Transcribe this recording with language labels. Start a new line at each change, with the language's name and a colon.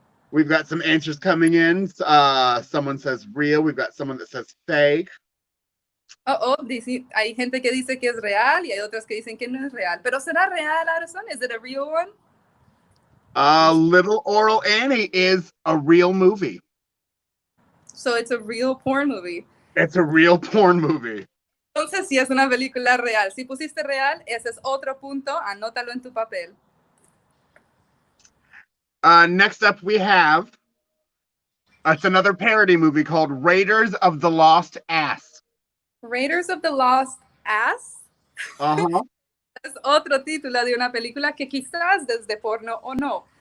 English: We've got some answers coming in. Someone says real. We've got someone that says fake.
Spanish: Hay gente que dice que es real y hay otras que dicen que no es real. ¿Pero será real,
English: Addison? Is it a real one? Little Oral Annie is a real movie. So it's a real porn movie. It's a real porn movie.
Spanish: Entonces sí es una película real. Si pusiste real, ese es otro punto. Anótalo en tu papel.
English: Next up we have, it's another parody movie called Raiders of the Lost Ass. Raiders of the Lost Ass. Uh-huh.
Spanish: Es otro título de una película que quizás es de porno o no.